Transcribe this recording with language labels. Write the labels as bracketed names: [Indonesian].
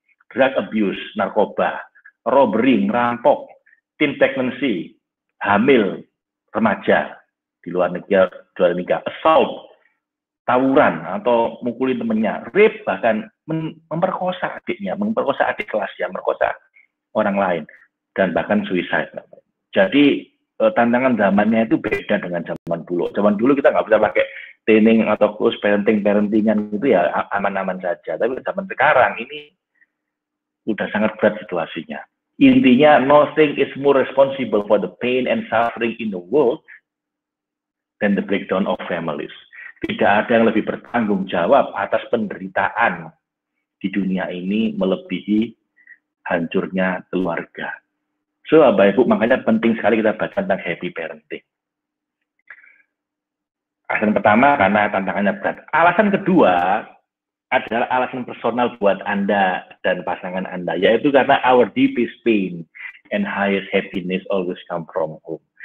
[Indonesian] Drug abuse, narkoba, robbery, merampok, teen pregnancy, hamil, remaja di luar nikah, assault, tawuran atau mukulin temennya, rape, bahkan memperkosa adiknya, memperkosa adik kelasnya, memperkosa orang lain, dan bahkan suicide. Jadi tantangan zamannya itu beda dengan zaman dulu. Zaman dulu kita nggak bisa pakai training atau kurs parentingan gitu ya, aman-aman saja. Tapi zaman sekarang ini udah sangat berat situasinya. Intinya, [English] nothing is more responsible for the pain and suffering in the world than the breakdown of families. [Indonesian] Tidak ada yang lebih bertanggung jawab atas penderitaan di dunia ini melebihi hancurnya keluarga. So, Bapak Ibu, makanya penting sekali kita baca tentang happy parenting. Alasan pertama, karena tantangannya berat. Alasan kedua, adalah alasan personal buat Anda dan pasangan Anda, yaitu karena [English] our deepest pain and highest happiness always come from home.